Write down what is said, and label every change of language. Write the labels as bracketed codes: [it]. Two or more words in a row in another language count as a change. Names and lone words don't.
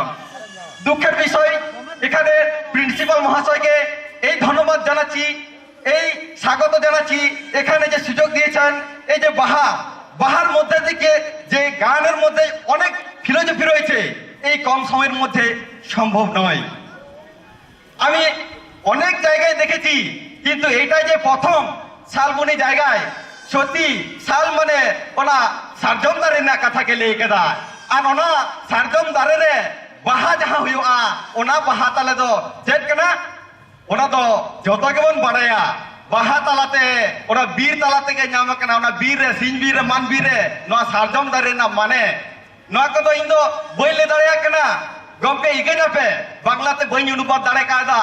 [bn] দুঃখের বিষয়, এখানে প্রিন্সিপাল মহাশয়কে এই ধন্যবাদ জানাচ্ছি, এই স্বাগত জানাচ্ছি, এখানে যে সুযোগ দিয়েছেন, এই যে বাহার মধ্যে থেকে যে গানের মধ্যে অনেক ফিলোসফি রয়েছে, এই কম সময়ের মধ্যে সম্ভব নয়। আমি অনেক জায়গায় দেখেছি, কিন্তু এইটাই যে প্রথম শালবনি জায়গায় সত্যি শাল মানে [sat] ওনা সারজম দারে না কাথাকে ᱞᱟᱹᱭ ᱠᱮᱫᱟ ᱟᱨ ᱚᱱᱟ ᱥᱟᱨᱡᱚᱢ ᱫᱟᱨᱮ ᱨᱮ ᱵᱟᱦᱟ ᱡᱟᱦᱟᱸ ᱦᱩᱭᱩᱜᱼᱟ ᱚᱱᱟ ᱵᱟᱦᱟ ᱛᱟᱞᱮ ᱫᱚ ᱪᱮᱫ ᱠᱟᱱᱟ? ᱚᱱᱟ ᱫᱚ ᱡᱚᱛᱚ ᱜᱮᱵᱚᱱ ᱵᱟᱲᱟᱭᱟ ᱵᱟᱦᱟ ᱛᱟᱞᱟᱛᱮ ᱚᱱᱟ ᱵᱤᱨ ᱛᱟᱞᱟ ᱛᱮᱜᱮ ᱧᱟᱢ ᱟᱠᱟᱱᱟ। ᱚᱱᱟ ᱵᱤᱨ ᱨᱮ ᱥᱤᱧ ᱵᱤᱨ ᱨᱮ ᱢᱟᱱ ᱵᱤᱨ ᱨᱮ ᱱᱚᱣᱟ ᱥᱟᱨᱡᱚᱢ ᱫᱟᱨᱮ ᱨᱮᱱᱟᱜ ᱢᱟᱱᱮ ᱱᱚᱣᱟ ᱠᱚᱫᱚ ᱤᱧ ᱫᱚ ᱵᱟᱹᱧ ᱞᱟᱹᱭ ᱫᱟᱲᱮᱭᱟᱜ ᱠᱟᱱᱟ ᱜᱚᱢᱠᱮ, ᱤᱜᱟᱹᱧᱟᱯᱮ ᱵᱟᱝᱞᱟᱛᱮ ᱵᱟᱹᱧ ᱚᱱᱩᱵᱟᱫ ᱫᱟᱲᱮ ᱠᱟᱣᱫᱟ।